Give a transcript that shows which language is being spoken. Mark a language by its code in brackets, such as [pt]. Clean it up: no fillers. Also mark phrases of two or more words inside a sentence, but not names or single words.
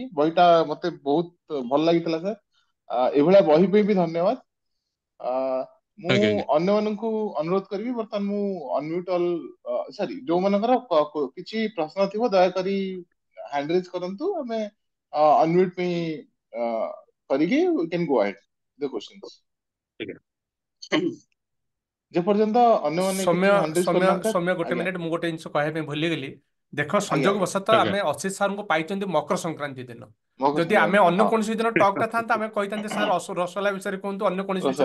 [or] ବହିଟା ମତେ ବହୁତ ଭଲ ଲାଗିଥିଲା ସାର୍। ଏଭଳିଆ ବହି ପାଇଁ ବି ଧନ୍ୟବାଦ। ମୁଁ ଆଜ୍ଞା ଅନ୍ୟମାନଙ୍କୁ ଅନୁରୋଧ କରିବି, ବର୍ତ୍ତମାନ ମୁଁ [en] unmute all, [or] ସରି, ଯୋଉମାନଙ୍କର କିଛି ପ୍ରଶ୍ନ ଥିବ ଦୟାକରି [en] hand raise [or] କରନ୍ତୁ। ଆମେ ଅନମ୍ୟୁଟ ପାଇଁ କରିକି [en] we can go ahead the questions। [or] ଆଜ୍ଞା ଯେ ପର୍ଯ୍ୟନ୍ତ ଅନ୍ୟମାନେ ସୌମ୍ୟ କିଛି [en] hand raise [or] ସୌମ୍ୟ କରିନାହାନ୍ତି ସାର୍। ସୌମ୍ୟ ଗୋଟେ ଆଜ୍ଞା ମିନିଟ୍, ମୁଁ ଗୋଟେ ଜିନିଷ କହିବା ପାଇଁ ଭୁଲିଗଲି। ଦେଖ, ଆଜ୍ଞା ସଂଯୋଗ ଆଜ୍ଞା। ବଶତଃ ଆଜ୍ଞା ଆମେ ଅସିତ ସାର୍ଙ୍କୁ ପାଇଛନ୍ତି ମକର ସଂକ୍ରାନ୍ତି ଦିନ। ମକର ଯଦି ଆମେ ସଂକ୍ରାନ୍ତି, ଅନ୍ୟ ହଁ। କୌଣସି ଦିନ ଟକ୍ ଟା ଥାନ୍ତା, ଆମେ କହିଥାନ୍ତେ ସାର୍ ରସଗୋଲା ବିଷୟରେ କୁହନ୍ତୁ, ଅନ୍ୟ କୌଣସି ବିଷୟରେ